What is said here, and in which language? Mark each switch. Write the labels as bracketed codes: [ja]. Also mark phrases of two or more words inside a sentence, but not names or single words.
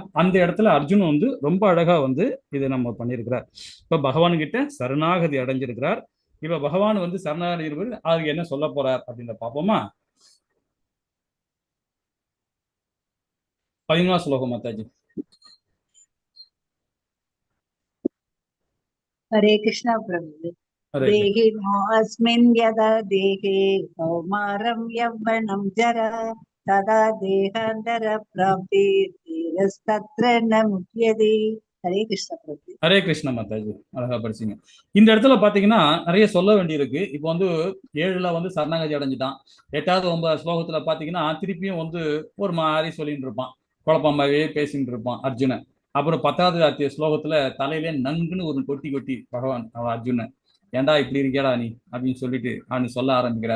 [ta] அந்த இடத்துல அர்ஜுன் வந்து ரொம்ப அழகா வந்து இதை நம்ம பண்ணியிருக்கிறார். இப்ப பகவான் கிட்ட சரணாகதி அடைஞ்சிருக்கிறார். இப்ப பகவான் வந்து சரணாகதி இருப்பது அதுக்கு என்ன சொல்ல போறார் அப்படின்ற பாப்போமா? 11 ஸ்லோகம் மாதாஜி. [hi] हरे कृष्णा प्रभु। हरे [sa] देहिनोऽस्मिन् यदा देहे कौमारं यौवनं जरा तदा देहान्तरप्राप्तिर्धीरस्तत्र न मुह्यते। [hi] हरे कृष्ण प्रभु। [ta] ஹரே கிருஷ்ண மாதாஜி, அழகா படிச்சீங்க. இந்த இடத்துல பாத்தீங்கன்னா நிறைய சொல்ல வேண்டியிருக்கு. இப்போ வந்து 7ல வந்து சரணாகதி அடைஞ்சிட்டான். 8வது 9வது ஸ்லோகத்துல பாத்தீங்கன்னா திருப்பியும் வந்து ஒரு மாதிரி சொல்லிட்டு இருப்பான், குழப்பமாவே பேசிட்டு இருப்பான் அர்ஜுனன். அப்புறம் 10வது ஸ்லோகத்துல தலையிலே நங்குன்னு ஒரு கொட்டி கொட்டி பகவான் அவன் அர்ஜுனன், ஏன்டா இப்படி இருக்கியாடா நீ அப்படின்னு சொல்லிட்டு அவனு சொல்ல ஆரம்பிக்கிறார்.